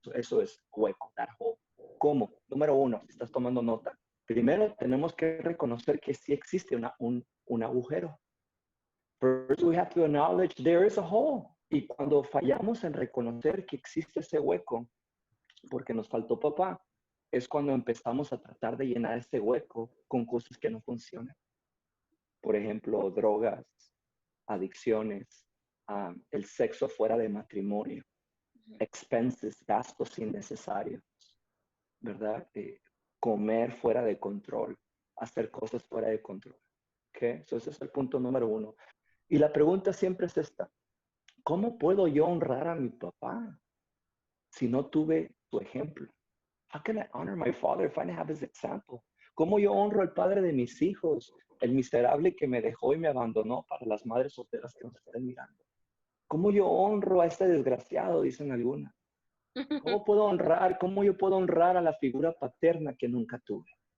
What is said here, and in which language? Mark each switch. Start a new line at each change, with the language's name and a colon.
Spanish: Eso es hueco, that hole. ¿Cómo? Número 1, si estás tomando nota. Primero tenemos que reconocer que sí existe un agujero.
English: First we have to acknowledge there is a hole.
Spanish: Y cuando fallamos en reconocer que existe ese hueco, porque nos faltó papá, es cuando empezamos a tratar de llenar ese hueco con cosas que no funcionan. Por ejemplo, drogas, adicciones, el sexo fuera de matrimonio, expenses, gastos innecesarios, ¿verdad? Comer fuera de control, hacer cosas fuera de control. ¿Okay? So ese es el punto número 1. Y la pregunta siempre es esta: ¿cómo puedo yo honrar a mi papá si no tuve su ejemplo?
English: How can I honor my father if I didn't have his example?
Spanish: ¿Cómo yo honro al padre de mis hijos, el miserable que me dejó y me abandonó para las madres solteras que nos están mirando? ¿Cómo yo honro a este desgraciado? Dicen algunas. ¿Cómo yo puedo honrar a la figura paterna que nunca tuve?